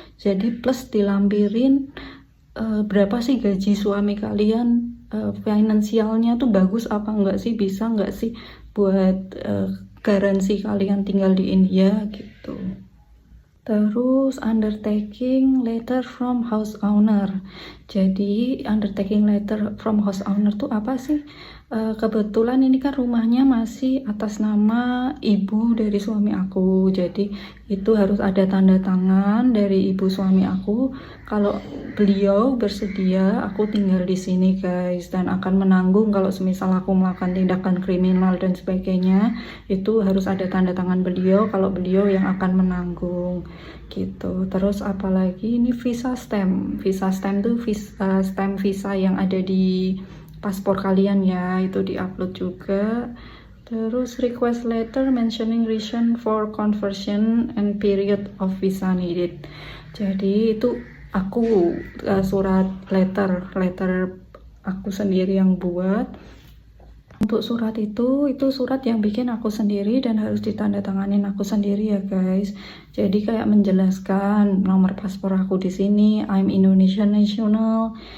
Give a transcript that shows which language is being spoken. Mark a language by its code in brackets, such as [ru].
[id] Jadi plus dilampirin berapa sih gaji suami kalian, finansialnya tuh bagus apa enggak sih, bisa enggak sih buat garansi kalian tinggal di India gitu. [en] Terus undertaking letter from house owner. Jadi undertaking letter from house owner [id] tuh apa sih? Kebetulan ini kan rumahnya masih atas nama ibu dari suami aku, jadi itu harus ada tanda tangan dari ibu suami aku kalau beliau bersedia aku tinggal di sini guys, dan akan menanggung kalau semisal aku melakukan tindakan kriminal dan sebagainya, itu harus ada tanda tangan beliau kalau beliau yang akan menanggung gitu. Terus apalagi ini visa stamp tuh stamp visa yang ada di paspor kalian ya, itu diupload juga. [en] Terus request letter mentioning reason for conversion and period of visa needed. [id] Jadi itu aku surat letter aku sendiri yang buat. Untuk surat itu surat yang bikin aku sendiri dan harus ditandatanganin aku sendiri ya guys. Jadi kayak menjelaskan nomor paspor aku di sini, [en] I'm Indonesian national.